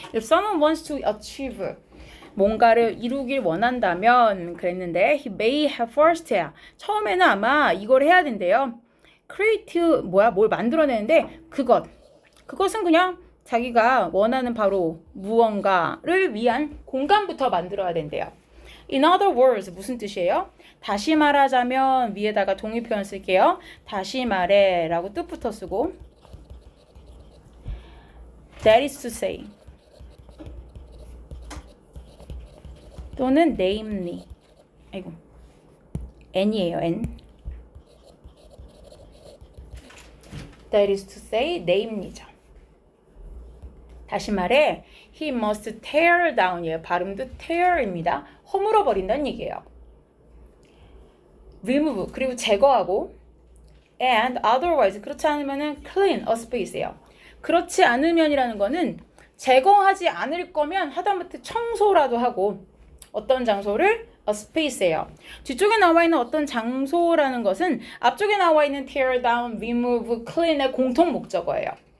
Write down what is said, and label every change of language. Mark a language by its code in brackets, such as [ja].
[en] If someone wants to achieve, [ko] 뭔가를 이루길 원한다면 그랬는데 [en] he may have first, [ko] 처음에는 아마 이걸 해야 된대요. create, 뭘 만들어내는데 그것은 그냥 자기가 원하는 바로 무언가를 위한 공간부터 만들어야 된대요. [en] In other words, [ko] 무슨 뜻이에요? 다시 말하자면 위에다가 동의 표현 쓸게요. 다시 말해 라고 뜻부터 쓰고 [en] That is to say [ko] 또는 namely n이에요. [en] n That is to say namely죠. [ko] 다시 말해 [en] he must tear down이에요. [ko] 발음도 tear입니다. 허물어 버린다는 얘기예요. [en] remove [ko] 그리고 제거하고 [en] and otherwise [ko] 그렇지 않으면은 [en] clean a space예요. [ko] 그렇지 않으면이라는 거는 제거하지 않을 거면 하다못해 청소라도 하고 어떤 장소를 a space예요. 뒤쪽에 나와 있는 어떤 장소라는 것은 앞쪽에 나와 있는 tear down, remove, clean의 공통 목적어예요.